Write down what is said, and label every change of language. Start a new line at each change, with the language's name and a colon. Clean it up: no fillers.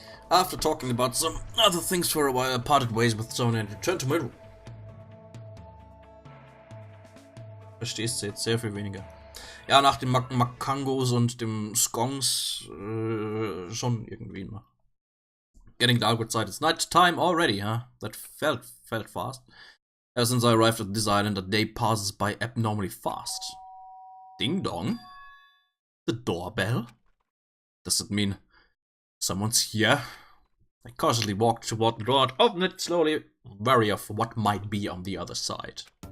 English: After talking about some other things for a while, I parted ways with Sonia and returned to my room.
German: Verstehst du jetzt sehr viel weniger. Ja, nach den Makangos und dem Skongs schon irgendwie noch.
English: Getting dark outside. It's night time already, huh? That felt fast. Ever since I arrived at this island, a day passes by abnormally fast. Ding dong. The doorbell? Does it mean someone's here? I cautiously walked toward the door and opened it slowly, wary of what might be on the other side.